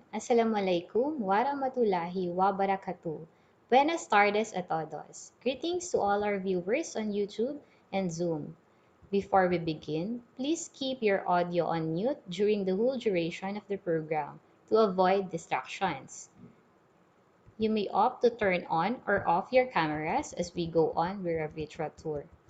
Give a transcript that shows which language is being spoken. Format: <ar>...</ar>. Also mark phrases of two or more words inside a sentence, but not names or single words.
<ar>السلام عليكم ورحمة الله وبركاته.</ar> <es>Buenas tardes a todos.</es> <en>Greetings to all our viewers on YouTube and Zoom. Before we begin, please keep your audio on mute during the whole duration of the program to avoid distractions. You may opt to turn on or off your cameras as we go on with our virtual tour.</en>